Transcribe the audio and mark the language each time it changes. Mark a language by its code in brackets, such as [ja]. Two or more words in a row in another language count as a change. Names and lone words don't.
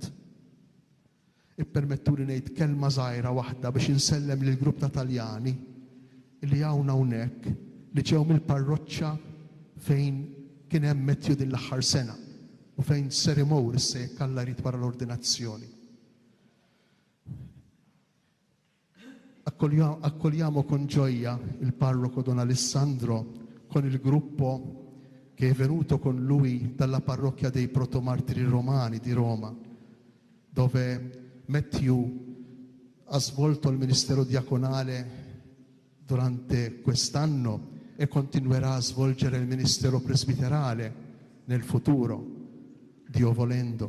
[mt] Ippermettuli ngħid kelma żgħira waħda biex insellem lil grupp ta' Taljani li hawn hawnhekk li ġew mill-parroċċa fejn kien hemm Matthew din l-aħħar sena u fejn Sir Imur issa jekk Alla jrid wara l-ordinazzjoni. [it] Accogliamo con gioia il parroco Don Alessandro con il gruppo che è venuto con lui dalla parrocchia dei protomartiri romani di Roma, dove Matthew ha svolto il ministero diaconale durante quest'anno e continuerà a svolgere il ministero presbiterale nel futuro, Dio volendo.